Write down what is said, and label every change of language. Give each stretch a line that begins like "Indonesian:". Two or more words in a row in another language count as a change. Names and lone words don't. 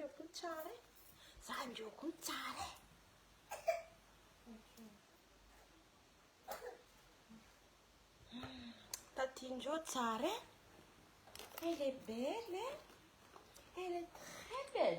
Malagasy: tsara e. Zandroko ny tsara e. Tatiandreo tsara e.
French: Elle est belle e. Elle est très belle.